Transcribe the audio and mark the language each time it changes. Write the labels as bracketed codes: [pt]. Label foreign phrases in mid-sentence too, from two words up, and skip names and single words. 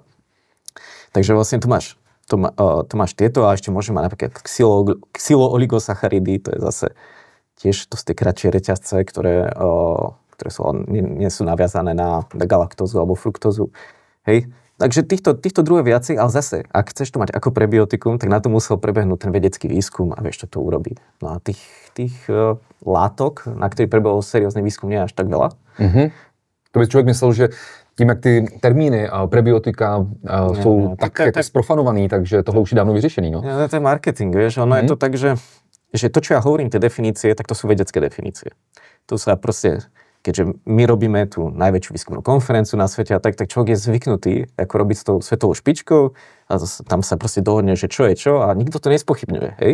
[sk] Takže vlastne tu máš tieto a ešte môže mať napríklad xylooligosacharidy, to je zase tiež to z tie kratšie reťazce, ktoré nie sú naviazané na galaktózu alebo fruktózu. Hej. Takže týchto druhé viacej, ale zase, ak chceš to mať ako prebiotikum, tak na to musel prebehnúť ten vedecký výskum a vieš, čo to urobí. No a tých látok, na ktorých prebehol seriózny výskum, nie je až tak veľa. [cs] To by člověk myslel, že tím, jak ty termíny prebiotika jsou tak sprofanovaný, takže tohle už je dávno vyřešený. [sk] No? To je marketing, vieš. Ono je to tak, že to, čo ja hovorím, tie definície, tak to sú vedecké definície. To sa proste... Keďže my robíme tú najväčšiu výskumnú konferenciu na svete a tak človek je zvyknutý ako robiť s tou svetovou špičkou a tam sa proste dohodne, že čo je čo a nikto to nespochybňuje, hej.